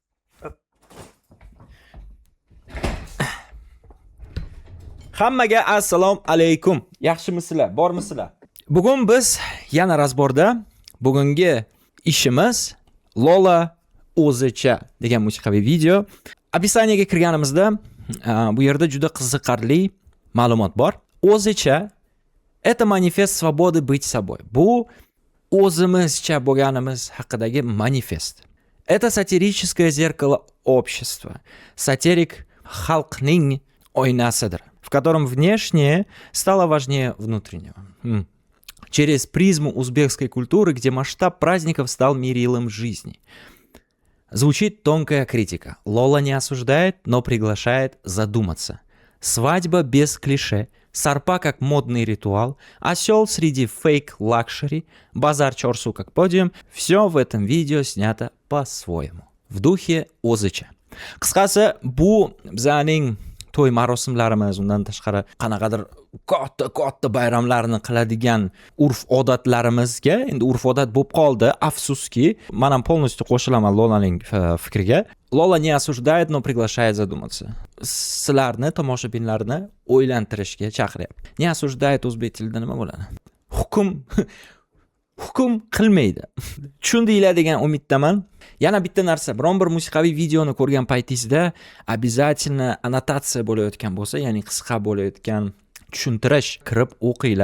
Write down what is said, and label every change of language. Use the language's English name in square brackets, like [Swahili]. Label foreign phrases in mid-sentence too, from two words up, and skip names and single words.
[Uzbek] Hammaga assalomu alaykum. Yaxshimisizlar? Bormisizlar? Bugun biz yana razborda bugungi ishimiz Lola o'zicha degan musiqiy video. Описаниеga kirganimizda bu yerda juda qiziqarli ma'lumot bor. [Russian] O'zicha это manifest свободы быть собой. [Uzbek] Bu o'zimizcha bo'lganimiz haqidagi manifest. [Russian] Это сатирическое зеркало общества. [Uzbek] Сатирик xalqning oynasidir, [Russian] в котором внешнее стало важнее внутреннего. Через призму узбекской культуры, где масштаб праздников стал мерилом жизни. Звучит тонкая критика. Лола не осуждает, но приглашает задуматься. Свадьба без клише, сарпа как модный ритуал, осел среди фейк-лакшери, базар чорсу как подиум. Все в этом видео снято по-своему. В духе o'zicha. [Uzbek] Qisqasi, bu bizning to'y marosimlarimiz, undan tashqari qanaqadir katta bayramlarni qiladigan urf-odatlarimizga endi urf-odat bo'lib qoldi. Afsuski, men ham полностью qo'shilaman Lolaning fikriga. [Russian] Lola не осуждает, но приглашает задуматься. [Uzbek] Sizlarni, tomoshabinlarni o'ylantirishga chaqiryapti. [Russian] Не осуждает [Uzbek] o'zbek tilida nima bo'ladi? Hukm qilmaydi. Tushundinglar degan umiddaman. Yana bitta narsa, biron bir musiqiy videoni ko'rgan paytingizda обязательно annotatsiya bo'layotgan bo'lsa, ya'ni qisqa bo'layotgan tushuntirish kirib o'qinglar.